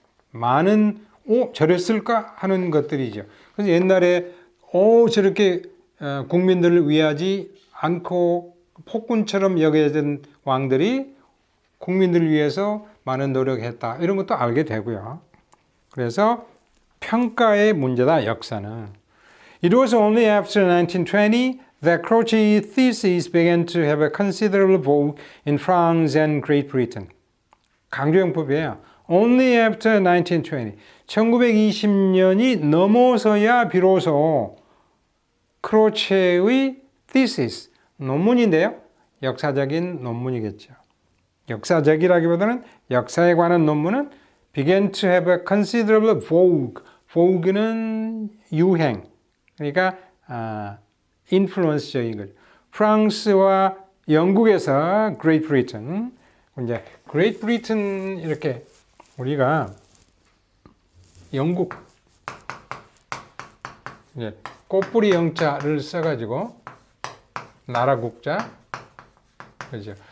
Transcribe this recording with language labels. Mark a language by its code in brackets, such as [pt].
[ko] 많은 저랬을까 하는 것들이죠. 그래서 옛날에 저렇게 국민들을 위하지 않고 폭군처럼 여겨진 왕들이 국민들을 위해서 많은 노력했다. 이런 것도 알게 되고요. 그래서 평가의 문제다, 역사는. [en] It was only after 1920 that Croce thesis began to have a considerable vogue in France and Great Britain. [ko] 강조용법이에요. Only after 1920. 1920년이 넘어서야 비로소 크로체의 thesis, 논문인데요. 역사적인 논문이겠죠. 역사적이라기보다는 역사에 관한 논문은 [en] began to have a considerable vogue. [ko] vogue는 유행. 그러니까 인플루언스적인 거죠. 프랑스와 영국에서 Great Britain. 이제 Great Britain 이렇게 우리가 영국 이제 꽃뿌리 영자를 써가지고 나라 국자 그죠?